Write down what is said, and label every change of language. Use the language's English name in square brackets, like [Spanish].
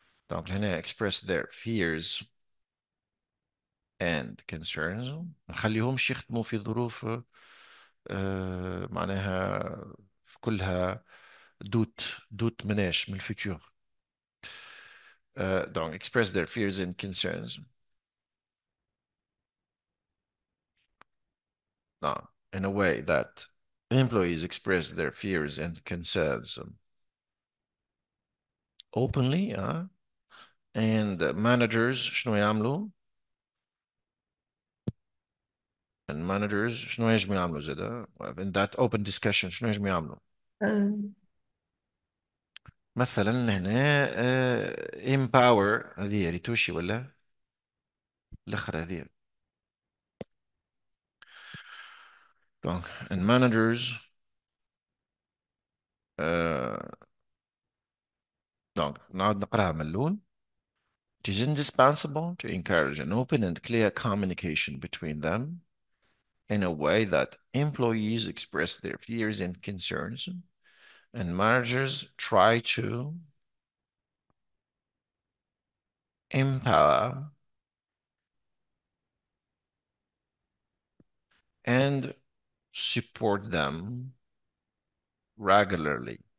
[Arabic] دونك هنا [English] express their fears and concerns. [Arabic] ما نخليهمش يخدموا في ظروف معناها كلها دوت مناش من الفيتور. [English] Donc, express their fears and concerns. Now, in a way that employees express their fears and concerns openly, and managers [Arabic] شنو يعملوا؟ [English] and managers [Arabic] شنو يجموا يعملوا زادا؟ [English] in that open discussion [Arabic] شنو يجموا يعملوا؟ آه، مثلا هنا empower، هذه ريتوشي ولا الاخر هذه. donc [English] and managers [Arabic] donc نعود نقراها من اللون. [English] It is indispensable to encourage an open and clear communication between them in a way that employees express their fears and concerns, and managers try to empower and support them regularly.